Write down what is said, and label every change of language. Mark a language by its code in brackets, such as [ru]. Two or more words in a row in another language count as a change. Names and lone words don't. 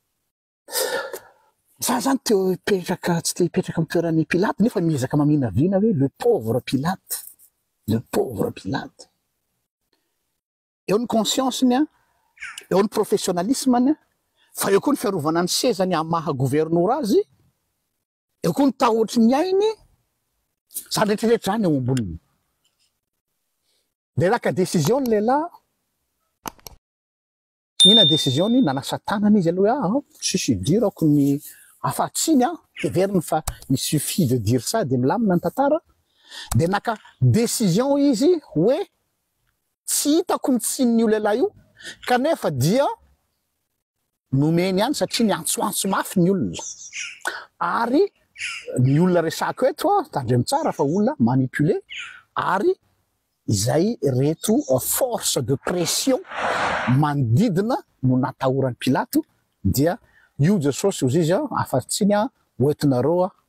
[mg] za zany teo hipetraka tsy te hipetraka amin'ny toeran'ny Pilato nefa miezaka maminaviana hoe [fr] le pauvre [mg] Pilato eo ny conscience-ny eo ny professionnalisme-ny fa eo koa ny fiarovana ny sezany amin'ny maha gouvernora azy eo koa ny tahotry ny ainy zany rehetrarehetra zany eo amboniny dia raka décision ny lehilahy ina décision ny nanasa tanana izy aloha tsisy dirako ny afatsiny heveriny fa [fr] il suffit de dire [mg] ça dia milamina ny tantara dia naka décision izy hoe tsy hitako mitsininy io lehilahy io kanefa dia nomeny ihany satria ny antsoantso mafy ny olona ary ny olona resako eto tandremo tsara fa olona manipulé ary izay reto [fr] force de pression [mg] manodidina no natahoran'ny Pilato dia io Jesosy ozy izy afatsiny hoentinareo